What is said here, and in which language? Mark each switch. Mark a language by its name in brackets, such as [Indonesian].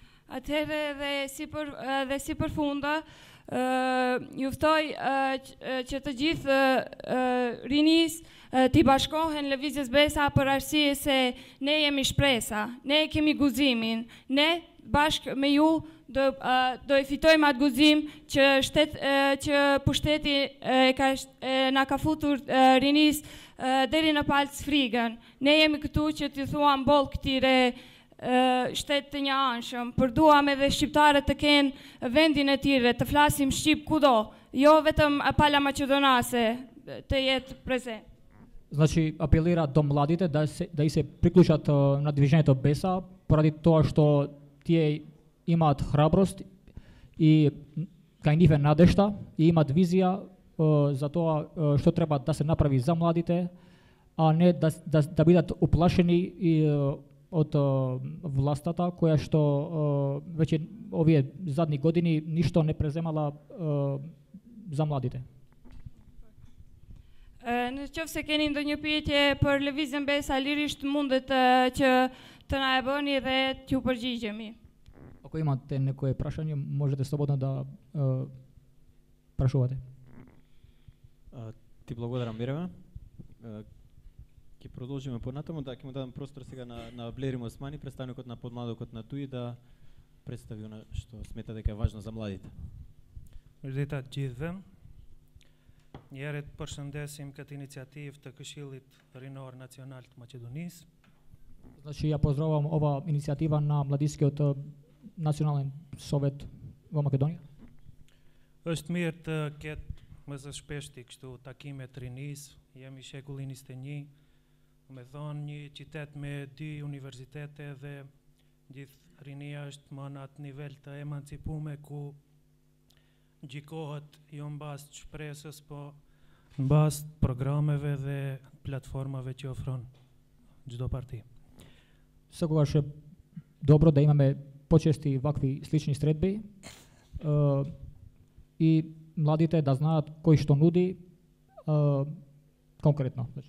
[Albanian] Atëherë dhe si përfunda, ju ftoj që të gjithë rinis t'i bashkohen lëvizjes Besa për arsye se ne jemi shpresa, ne kemi guximin, ne bashkë me ju do e fitojmë atë guzim që pushteti na ka futur rinis deri në palc frigën. Ne jemi këtu që t'i thuam boll këtire shtetë të një anshëm, përduam edhe shqiptarët të kenë vendin e tyre, të flasim shqip kudo, jo vetëm pala maqedonase të jetë prezent. [Macedonian] Значи апелира до младите да и се приклучат на движењето Беса, поради тоа што тие имаат храброст и кај нив е надежда и имаат визија за тоа што треба да се направи за младите, а не да бидат уплашени и од властата која што веќе овие задни години ништо не преземала за младите. [Albanian] Në qoftë se keni ndonjë pyetje për lëvizjen Besa, lirisht mundet që të na e bëni dhe t'ju përgjigjemi. [Macedonian] Ако имате некое прашање, можете слободно да прашувате. Ти благодарам, Мирема. Ќе продолжиме понатаму, ќе му дадам простор сега на Блерим Османи, представникот на подмладокот на ТУИ, да представи она што смета дека е важно за младите. [Albanian] Mirëdita të gjithëve. Njerët përshëndesim këtë iniciativë të Këshillit Rinor Nacional të Maqedonisë. [Macedonian] Значи ја поздравувам ова иницијатива на Младискиот национален совет во Македонија. [Albanian] Është mirë të ketë më së shpeshti kështu takime të rinisë. Jemi shekullin 21, me thonë një qytet me 2 universitete dhe gjithë rinia është më në atë nivel të emancipume ku gjikohet jo në bazë të shpresës, po në bazë të programeve dhe platformave që ofron çdo parti. [Macedonian] Секогаш е добро да имаме почести вакви слични средби и младите да знаат кој што нуди конкретно.